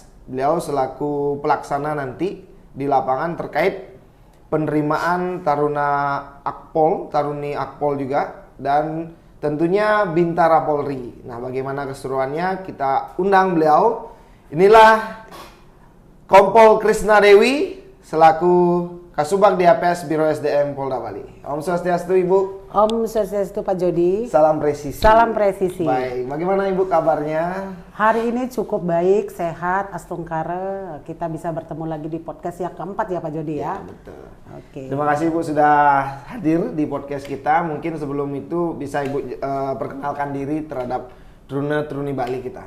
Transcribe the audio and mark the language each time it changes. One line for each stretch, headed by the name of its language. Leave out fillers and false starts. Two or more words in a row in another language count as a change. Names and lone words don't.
Indonesian: Beliau selaku pelaksana nanti di lapangan terkait penerimaan Taruni Akpol juga, dan tentunya Bintara Polri. Nah, bagaimana keseruannya kita undang beliau. Inilah Kompol Krisna Dewi selaku Kasubag Diapes Biro SDM Polda Bali. Om Swastiastu Ibu. Om Swastiastu Pak Jody. Salam presisi. Salam presisi. Baik, bagaimana Ibu kabarnya? Hari ini cukup baik, sehat, astungkara. Kita bisa bertemu lagi di podcast yang keempat ya Pak Jody ya. Betul. Oke. Terima kasih Ibu sudah hadir di podcast kita. Mungkin sebelum itu bisa Ibu perkenalkan diri terhadap Truni Bali kita.